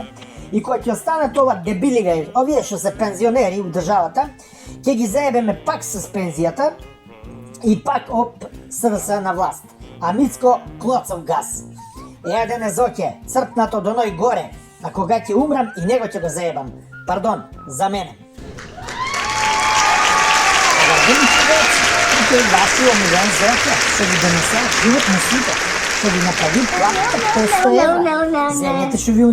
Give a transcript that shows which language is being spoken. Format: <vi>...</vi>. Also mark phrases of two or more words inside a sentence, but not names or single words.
<mk>И кој ќе останат ова дебили, овие што се пензионери у државата, ќе ги заебеме пак с пензијата и пак оп СДС на власт. А Мицко клоцов газ. Еден е Зоќе, црпнато до ној горе, а кога ќе умрам и него ќе го заебам. Пардон, за мене.</mk> <bg>Еми, човеци, тук е вашия омилен Зотя, ще ви донесе живот на сите, ще ви направи платата 500 евро. Земята ще ви унесе</bg>